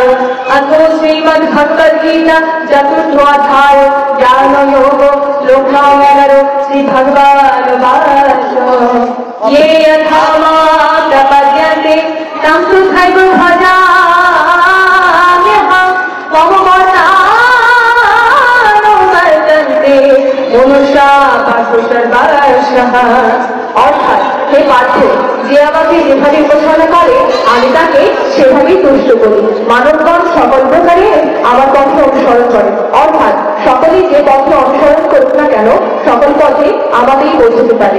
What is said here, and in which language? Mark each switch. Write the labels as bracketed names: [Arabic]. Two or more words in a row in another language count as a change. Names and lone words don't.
[Sanskrit] अथ श्रीमद्भगवद्गीता चतुर्थ अध्याय ज्ञान योग श्लोक 11 श्री भगवान वाच ये यथा मां प्रपद्यन्ते तं तथैव भजाम्यहं मम मतानुवर्तन्ते मनुष्या पार्थो सर्वशः। [Bangla] অর্থাৎ হে পার্থ, যে আমাকে যেভাবে উপাসনা করে আমি তাকে সেভাবেই তুষ্ট করি। মানবগণ সকল প্রকারে আমার পথে অনুসরণ করে, অর্থাৎ সকলেই যে পথে অনুসরণ করুক না কেন সকল পথে আমাকেই পৌঁছতে পারে।